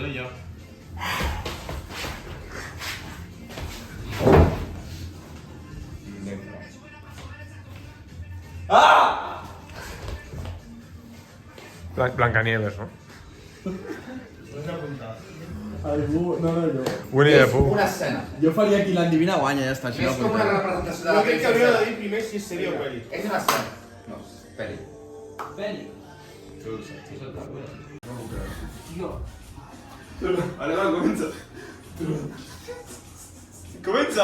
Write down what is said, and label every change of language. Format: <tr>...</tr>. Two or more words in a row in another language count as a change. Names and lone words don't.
<ca>Blancanieves, no? Algú... No, jo. Winnie the Pooh. Una escena. Jo faria qui l'endivina guanya, ja està. És com una representació de la pel·li. que hauria de dir primer si és sèrie o pel·li. És una escena. No, pel·li. Bèl·lic. Tio. Vale, va, comença. Comença!</ca>